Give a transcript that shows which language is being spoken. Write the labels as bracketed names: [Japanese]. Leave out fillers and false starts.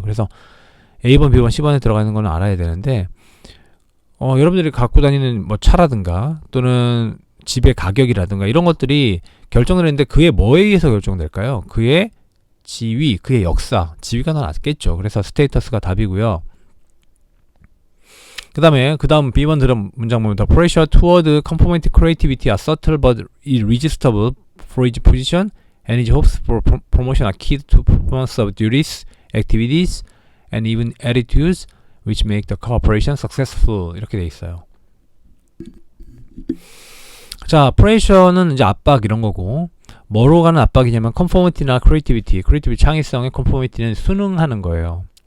[Korean] 그래서 A번, B번, C번에 들어가 있는 건 알아야 되는데, 여러분들이 갖고 다니는 뭐 차라든가 또는 집의 가격이라든가 이런 것들이 결정을 했는데 그의 뭐에 의해서 결정될까요? 그의 지위, 그의 역사. 지위가 더 낫겠죠. 그래서 스테이터스가 답이고요. [English] 그 다음 B번 들은 문장 보면 The pressure toward conformity creativity are subtle but irresistible for his position and his hopes for promotion are key to performance of duties, activities, and even attitudes which make the cooperation successful. [Korean] 이렇게 돼 있어요. 자, pressure는 이제 압박 이런 거고, 뭐로 가는 압박이냐면 conformity나 creativity, 창의성의 conformity는 순응하는 거예요.